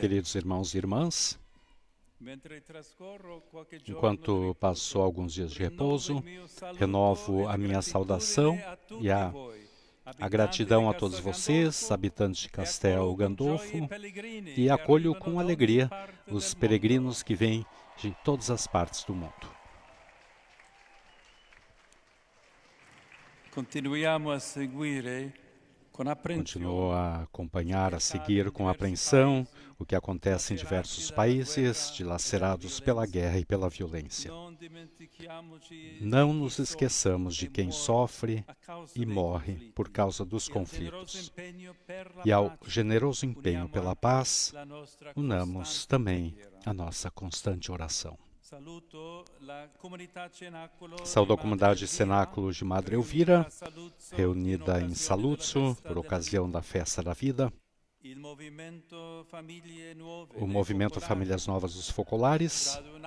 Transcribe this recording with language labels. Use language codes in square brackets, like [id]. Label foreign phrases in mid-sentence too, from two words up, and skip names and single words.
[pt] Queridos irmãos e irmãs, [it] mentre trascorro qualche giorno [pt] enquanto passou alguns dias de repouso, renovo a minha saudação e a gratidão a todos vocês, habitantes de Castel Gandolfo, e acolho com alegria os peregrinos que vêm de todas as partes do mundo. [it] Continuiamo a seguire con [pt] Continuo [it] apprensione [pt] a acompanhar, a seguir com apreensão o que acontece em diversos países dilacerados pela guerra e pela violência. [it] Non dimentichiamoci [pt] Não nos esqueçamos de quem sofre e morre por causa dos conflitos. E ao generoso empenho pela paz, unamos também a nossa constante oração. Saúdo a comunidade Cenáculo de Madre Elvira, reunida em Saluzzo por ocasião da Festa da Vida, o Movimento Famílias Novas dos Focolares,